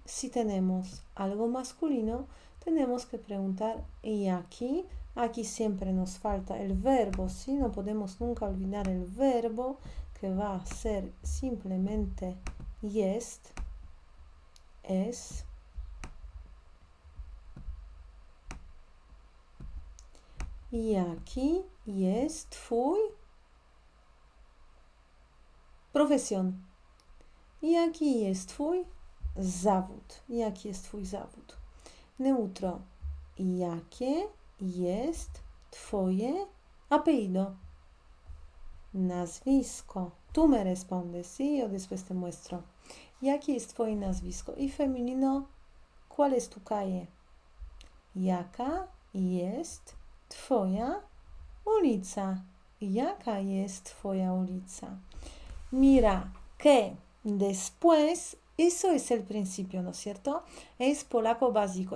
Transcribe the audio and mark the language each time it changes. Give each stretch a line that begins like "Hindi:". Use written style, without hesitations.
Spanish: Si tenemos algo masculino, tenemos que preguntar jaki. Aquí siempre nos falta el verbo, ¿sí? No podemos nunca olvidar el verbo, que va a ser simplemente jest, es.
Polish: Jaki jest twój profesión? Jaki jest twój zawód? Jaki jest twój zawód? Neutro. Jakie jest twoje apellido?
Spanish: Nazwisko. Tú me respondes, ¿sí? Yo después te muestro.
Polish: Jakie jest twoje nazwisko?
Spanish: Y femenino, ¿cuál es tu calle?
Polish: Jaka jest twoja ulica? Jaka jest twoja ulica?
Spanish: Mira que después Eso es el principio, ¿no es cierto? Es polaco básico.